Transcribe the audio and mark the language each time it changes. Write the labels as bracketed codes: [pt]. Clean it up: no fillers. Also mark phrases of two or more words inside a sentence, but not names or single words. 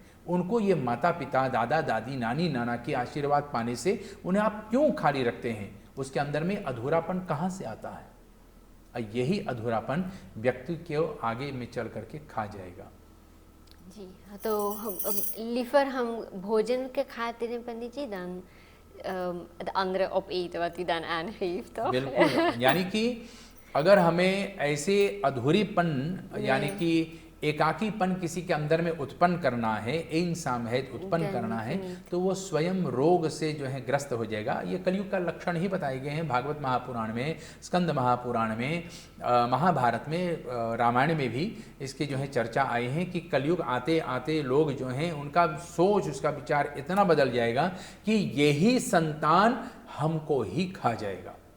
[hi] उनको ये माता पिता, दादा दादी, नानी नाना की आशीर्वाद पाने से उन्हें आप क्यों खाली रखते हैं? उसके अंदर में अधूरापन कहाँ से आता है? यही अधूरापन व्यक्ति को आगे में चल करके खा जाएगा। जी हाँ, तो liever हम भोजन के खाते हैं पंडित जी [nl] dan de andere opeten wat u dan aangeeft, toch? [hi] बिल्कुल, यानी कि अगर हमें ऐसे अधूरीपन यानी कि एकाकीपन किसी के अंदर में उत्पन्न करना है, इंसामहेत उत्पन्न करना है, तो वो स्वयं रोग से जो है ग्रस्त हो जाएगा। ये कलयुग का लक्षण ही बताए गए हैं भागवत महापुराण में, स्कंद महापुराण में, महाभारत में, रामायण में भी इसकी जो है चर्चा आई है कि कलयुग आते आते लोग जो हैं उनका सोच, उसका विचार इतना बदल जाएगा कि यही संतान हमको ही खा जाएगा।